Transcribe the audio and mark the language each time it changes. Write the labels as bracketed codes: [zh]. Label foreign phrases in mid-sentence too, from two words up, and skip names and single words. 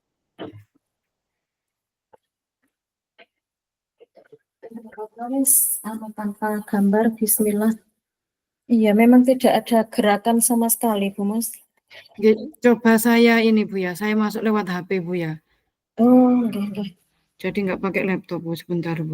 [id] Tanpa gambar bismillah. Iya, memang tidak ada gerakan sama sekali, Bu Mas. Nggih, coba saya ini, Bu, ya. Saya masuk lewat HP, Bu, ya. [jv] Oh, nggih, nggih. [id] Jadi nggak pakai laptop, Bu, sebentar, Bu.